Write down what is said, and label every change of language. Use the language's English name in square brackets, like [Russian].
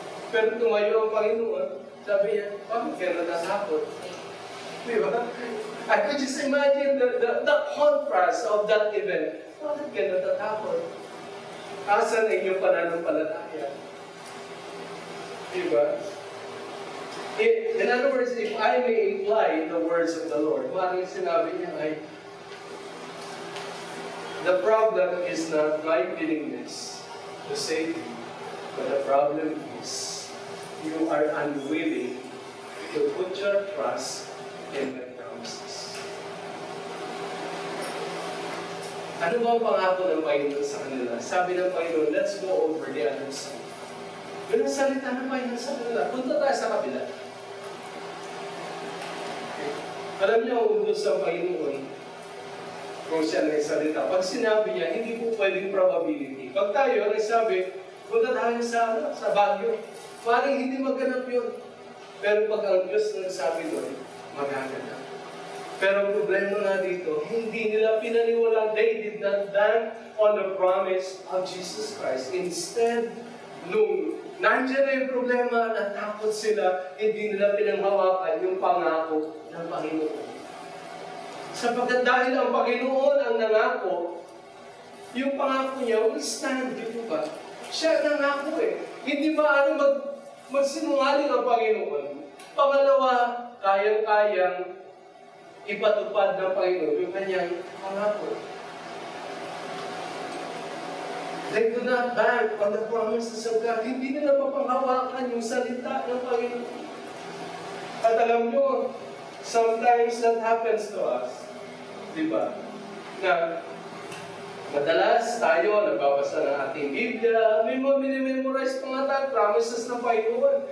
[Filipino] Pero tumayo ang Panginoon, sabi niya, bakit kaya natatakot? Diba? [English] I could just imagine the contrast of that event. [Filipino] Bakit kaya natatakot? Asan ang inyong pananampalataya? Diba? [English] In other words, if I may imply the words of the Lord, [Filipino] maraming sinabi niya ay, [English] the problem is not my willingness to save you, but the problem is you are unwilling to put your trust in my promises. [Filipino] Ano ba ang pangako ng Panginoon sa kanila? Sabi ng Panginoon, [English] let's go over the other side. [Filipino] Yun ang salita ng Panginoon sa kanila. Punta tayo sa kabila. Alam niyo, doon sa Panginoon, kung siya nagsalita, pag sinabi niya, hindi po pwedeng probability. Pag tayo nagsabi, punta tayo sa Baguio, parang hindi maganap yun. Pero pag ang Diyos nagsabi doon, magaganap. Pero ang problema nga dito, hindi nila pinaniwala. [English] They did not bank on the promise of Jesus Christ. [Filipino] Instead, nung nandiyan na yung problema, natakot sila, hindi nila pinanghawakan yung pangako ng Panginoon. Sapagkat dahil ang Panginoon ang nangako, yung pangako niya [English] will stand, [Filipino] di ba? Siya nangako eh. Hindi maaaring magsinungaling ang Panginoon. Pangalawa, kayang-kayang ipatupad ng Panginoon yung kanyang pangako. [English] They do not bank on the promises of God. [Filipino] Hindi nila mapanghawakan yung salita ng Panginoon. At alam nyo, [English] sometimes that happens to us. [Filipino] Diba? Na madalas tayo nagbabasa ng ating Biblia, may mga minimemorize pa nga tayo, promises ng Panginoon.